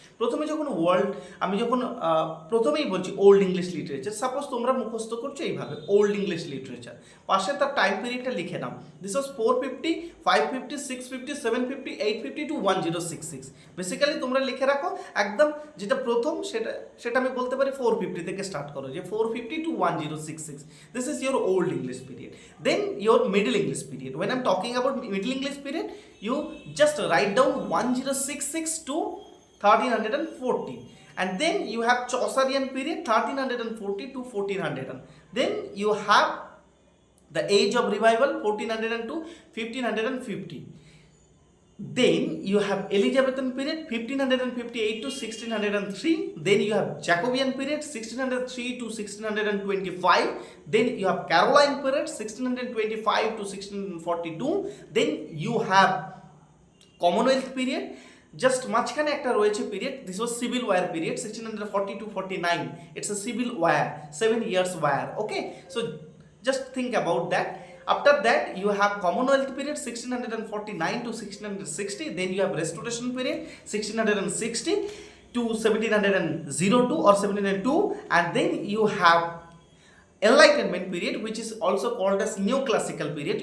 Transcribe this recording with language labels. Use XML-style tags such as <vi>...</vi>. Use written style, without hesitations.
<bn>প্রথমে যখন আমি যখন প্রথমেই বলছি ওল্ড ইংলিশ লিটারেচার, সাপোজ তোমরা মুখস্থ করছো এইভাবে ওল্ড ইংলিশ লিটারেচার, পাশে তার টাইম পিরিয়ডটা লিখে নাও।</bn> <en>This was 450, 550, 650, 750, 850 to 1066।</en> <bn>বেসিক্যালি তোমরা লিখে রাখো একদম, যেটা প্রথম সেটা আমি বলতে পারি 450 থেকে স্টার্ট করো, যে 450 to 1066, this is your old English period.</bn> <en>Then your middle English period, when I'm talking about middle English period, you just write down 1066 to 1340, and then you have Chaucerian period 1340 to 1400, then you have the Age of Revival 1400 to 1550. Then you have Elizabethan period 1558 to 1603. Then you have Jacobean period 1603 to 1625. Then you have Caroline period 1625 to 1642. Then you have Commonwealth period, just মাঝখানে একটা রয়েছে period, this was civil war period 1640 to 49. It's a civil war, 7 years war. Okay, so just think about that. After that you have Commonwealth period 1649 to 1660. Then you have Restoration period 1660 to 1702 or 1702, and then you have Enlightenment period, which is also called as Neoclassical period.</en>